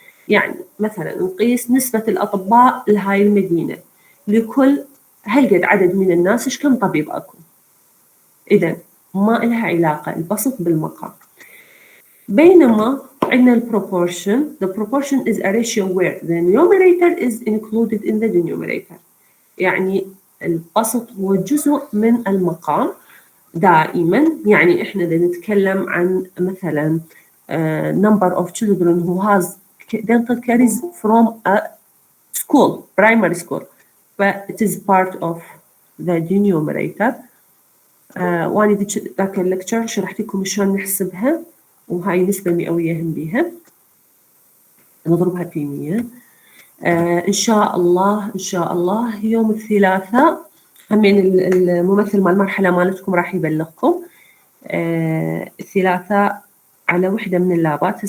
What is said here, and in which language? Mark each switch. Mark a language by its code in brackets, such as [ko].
[ar] يعني مثلا نقيس نسبة الأطباء لهاي المدينة لكل هالقد عدد من الناس إيش كم طبيب أكو. إذا ما لها علاقة البسط بالمقام. بينما عندنا [en] the proportion is a ratio where the numerator is included in the denominator. [ar] يعني البسط هو جزء من المقام دائما. يعني إحنا نتكلم عن مثلا [en] number of children who has dental caries from a school, primary school, but it is part of the denominator. [ar] وأنا ذاك الليكتشر شرحت لكم شلون نحسبها، وهاي النسبة المئوية هم بيها نضربها في 100. إن شاء الله يوم الثلاثاء همين الممثل مال المرحلة مالتكم راح يبلغكم الثلاثاء على وحدة من اللابات.